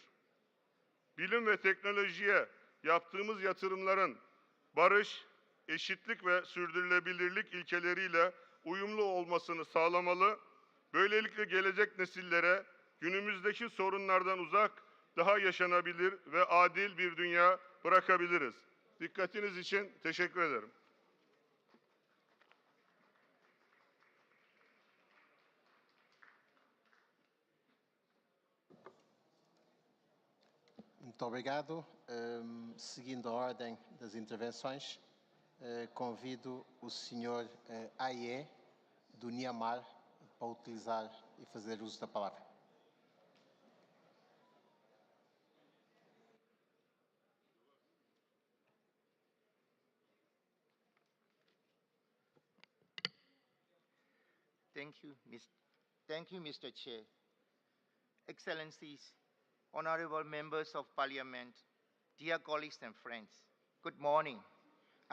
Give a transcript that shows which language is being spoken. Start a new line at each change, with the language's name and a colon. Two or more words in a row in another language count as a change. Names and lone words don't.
Turkish: Bilim ve teknolojiye yaptığımız yatırımların barış, eşitlik ve sürdürülebilirlik ilkeleriyle uyumlu olmasını sağlamalı, böylelikle gelecek nesillere günümüzdeki sorunlardan uzak, daha yaşanabilir ve adil bir dünya bırakabiliriz. Dikkatiniz için teşekkür ederim.
Portuguese: Muito obrigado. Seguindo a ordem das intervenções, convido o senhor Aie, do Myanmar, para utilizar e fazer uso da palavra.
English: Thank you, Mr. Chair. Excellencies, honorable members of Parliament, dear colleagues and friends, good morning.